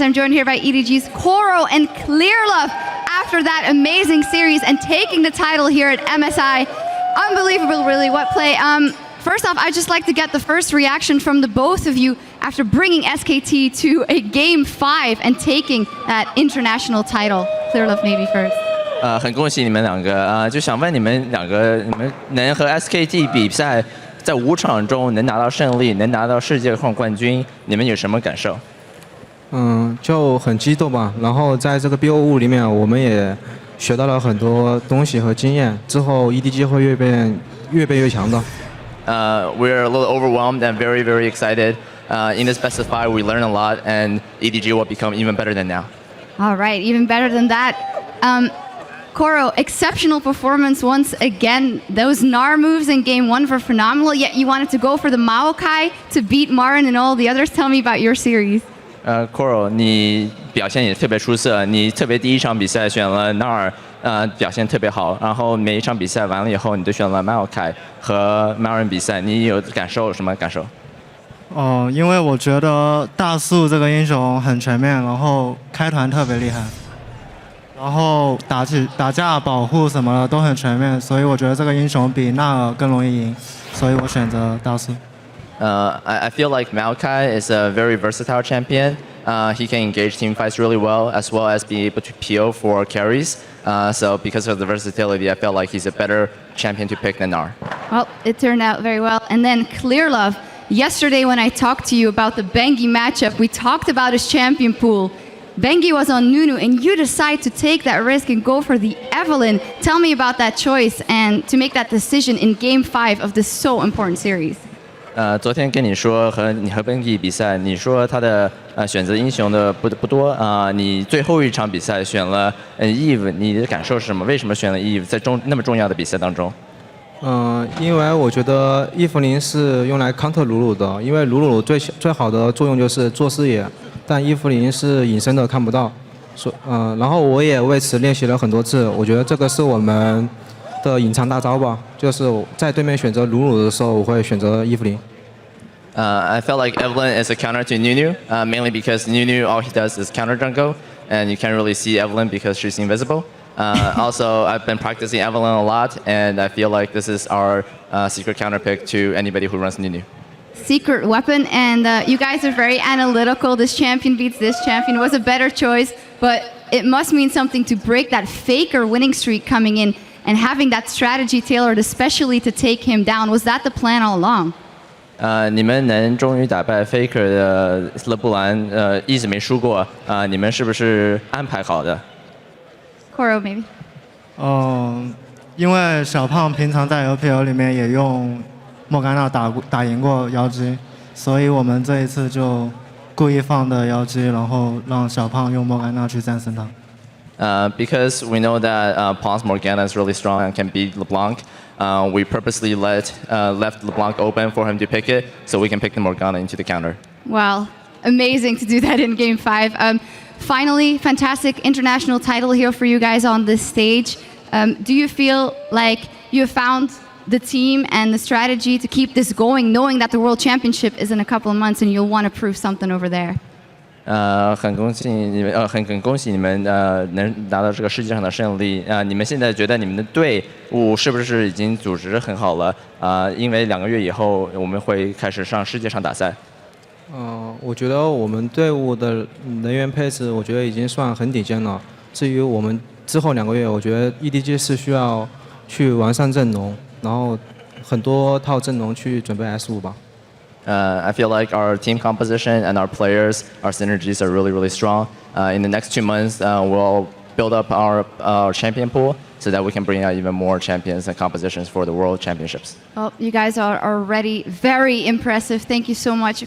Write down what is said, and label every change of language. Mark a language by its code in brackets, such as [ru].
[en] I'm joined here by EDG's Koro and Clear Love after that amazing series and taking the title here at MSI. Unbelievable, really. What play? First off, I'd just like to get the first reaction from the both of you after bringing SKT to a Game 5 and taking that international title. Clear Love maybe first. [zh] 很恭喜你们两个就想问你们两个，你们能和 SKT 比赛，在5场中能拿到胜利，能拿到世界冠军，你们有什么感受？就很激动吧。然后在这个 BO5 里面，我们也学到了很多东西和经验，之后 EDG 会越变越强的。 [en] We're a little overwhelmed and very, very excited. In this best of 5, we learn a lot, and EDG will become even better than now. All right, even better than that. Koro, exceptional performance once again. Those Gnar moves in Game 1 were phenomenal, yet you wanted to go for the Maokai to beat Marin and all the others. Tell me about your series. [zh] Koro, 你表现也特别出色，你特别第一场比赛选了 Gnar，表现特别好，然后每一场比赛完了以后，你都选了 Maokai 和 Marin 比赛，你有什么感受？因为我觉得大树这个英雄很全面，然后开团特别厉害，然后打架保护什么的都很全面，所以我觉得这个英雄比纳尔更容易赢，所以我选择大树。 [en] I feel like Maokai is a very versatile champion. He can engage team fights really well, as well as be able to PO for carries. So because of the versatility, I felt like he's a better champion to pick than Gnar. Well, it turned out very well. And then Clear Love. Yesterday when I talked to you about the Bengi matchup, we talked about his champion pool. Bengi was on Nunu, and you decide to take that risk and go for the Evelyn. Tell me about that choice and to make that decision in Game 5 of this so important series. [zh] 昨天跟你说你和 Bengi 比赛，你说他的选择英雄的不多你最后一场比赛选了Eve， 你的感受是什么？为什么选了 Eve 在那么重要的比赛当中？因为我觉得伊芙琳是用来 counter 鲁鲁的，因为鲁鲁最好的作用就是做视野，但伊芙琳是隐身的看不到，然后我也为此练习了很多次，我觉得这个是我们的隐藏大招吧，就是在对面选择鲁鲁的时候，我会选择伊芙琳。 [en] I felt like Evelyn is a counter to Nunu, mainly because Nunu all he does is counter jungle, and you can't really see Evelyn because she's invisible. Also, I've been practicing Evelyn a lot, and I feel like this is our secret counter pick to anybody who runs Nunu. Secret weapon, and you guys are very analytical. This champion beats this champion. It was a better choice, but it must mean something to break that Faker winning streak coming in and having that strategy tailored especially to take him down. Was that the plan all along? [zh] 你们能终于打败 Faker 的勒布兰，一直没输过你们是不是安排好的？ [en] Koro, maybe. [zh] 因为小胖平常在 LPL 里面也用莫甘娜打赢过妖姬，所以我们这一次就故意放的妖姬，然后让小胖用莫甘娜去战胜他。 [en] Because we know that Pong's Morgana is really strong and can beat LeBlanc, we purposely left LeBlanc open for him to pick it, so we can pick the Morgana into the counter. Wow, amazing to do that in Game 5. Finally, fantastic international title here for you guys on this stage. Do you feel like you have found the team and the strategy to keep this going, knowing that the World Championship is in a couple of months and you'll want to prove something over there? [zh] 很恭喜你们，很恭喜你们，能拿到这个世界上的胜利。你们现在觉得你们的队伍是不是已经组织很好了？因为2个月以后我们会开始上世界上打赛。我觉得我们队伍的人员配置，我觉得已经算很顶尖了。至于我们之后2个月，我觉得 EDG 是需要去完善阵容，然后很多套阵容去准备 S5吧。 [en] I feel like our team composition and our players, our synergies are really, really strong. In the next 2 months, we'll build up our champion pool so that we can bring out even more champions and compositions for the World Championships. Well, you guys are already very impressive. Thank you so much.